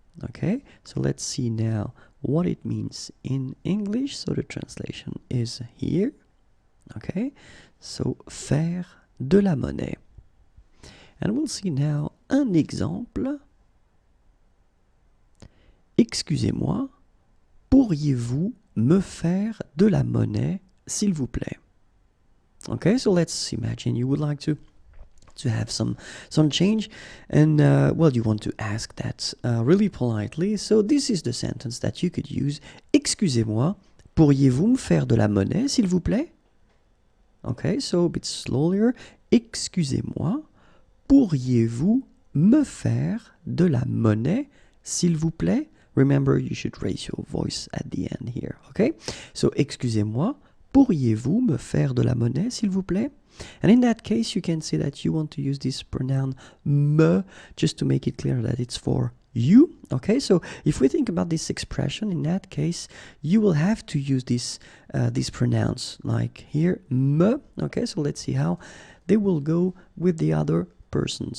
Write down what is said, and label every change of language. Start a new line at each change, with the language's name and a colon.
English: Okay, so let's see now what it means in English. So the translation is here. Okay, so
French: faire de la monnaie.
English: And we'll see now
French: un exemple. Excusez-moi, pourriez-vous me faire de la monnaie, s'il vous plaît?
English: Okay, so let's imagine you would like to have some change, and well, you want to ask that really politely. So this is the sentence that you could use.
French: Excusez-moi, pourriez-vous me faire de la monnaie, s'il vous plaît?
English: Okay, so a bit slower.
French: Excusez-moi, pourriez-vous me faire de la monnaie, s'il vous plaît?
English: Remember, you should raise your voice at the end here, okay?
French: So, excusez-moi, pourriez-vous me faire de la monnaie, s'il vous plaît?
English: And in that case, you can say that you want to use this pronoun me, just to make it clear that it's for you, okay? So, if we think about this expression, in that case, you will have to use this pronouns, like here, me, okay? So, let's see how they will go with the other persons.